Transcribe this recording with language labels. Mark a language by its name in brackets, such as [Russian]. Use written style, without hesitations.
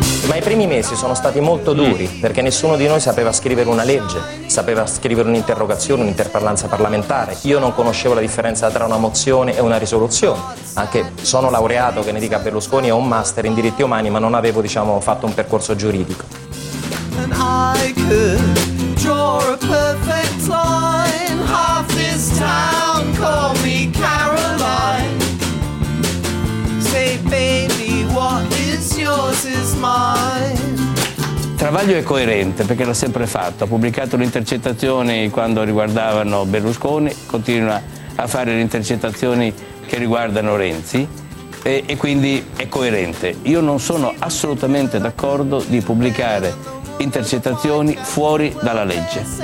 [Italian] Ma i primi mesi sono stati molto duri, perché nessuno di noi sapeva scrivere una legge, sapeva scrivere un'interrogazione, un'interpellanza parlamentare. Io non conoscevo la differenza tra una mozione e una risoluzione. Anche sono laureato, che ne dica Berlusconi, ho un master in diritti umani, ma non avevo, diciamo, fatto un percorso giuridico. [English] And I could draw a perfect line. Half this town call me Caroline. Say baby, what is yours is mine. [Italian] Travaglio è coerente perché l'ha sempre fatto. Ha pubblicato le intercettazioni quando riguardavano Berlusconi, continua a fare le intercettazioni che riguardano Renzi. E quindi è coerente. Io non sono assolutamente d'accordo di pubblicare intercettazioni fuori dalla legge.